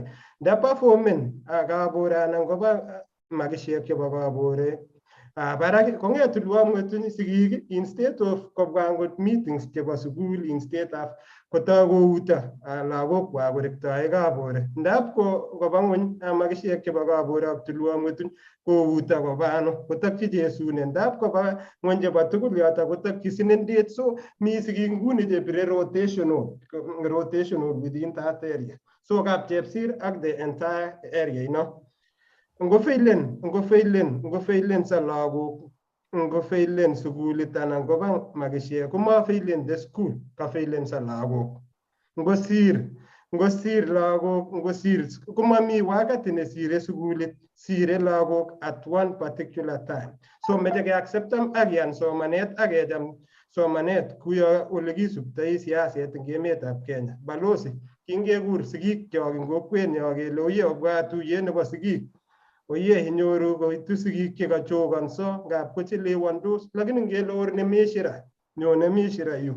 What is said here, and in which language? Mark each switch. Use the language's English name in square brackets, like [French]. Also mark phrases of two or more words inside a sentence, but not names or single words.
[Kalenjin] Nda performen Kabore anan koba makisiek chebo Kabore barak kong'et Tulon Pry sigik [English] instead of [Kalenjin] kobwa ngot meetings chebo sukul [English] instead of [Kalenjin] kotoi kouto lagokwak korektoe Kabore. Ndap koba ng'ony makisiek chebo Kabore ak Tulon Pry kouto koba ano kotokyi chesune. Ndap koba ng'ony chebo tugul yoto kotokyi sinendet. So mi sigik nguni chebire [English] rotational within that area. [Kalenjin] So kapchepsir ak [English] the entire area [Kalenjin] ino ngofeilen sa lagok ngofeilen sukulit anan koba makisiek komafeilen [English] the school [Kalenjin] kafeilen sa lagok. Ngosir lagok komami wakati nesire sukulit sire lagok [English] at one particular time. [Kalenjin] So meche ke acceptam ak yan somanet ak kecham somanet kuyo ole kisubtoi siaset eng emetab Kenya. Balozi kingekur sigik kyok eng kokwenyo kele oye obwa tuyet nebo sigik. Oye inyoru koitu sigik chekachokonso ngap kochelewandos, lakini ngele orne mishira nyone mishira yu.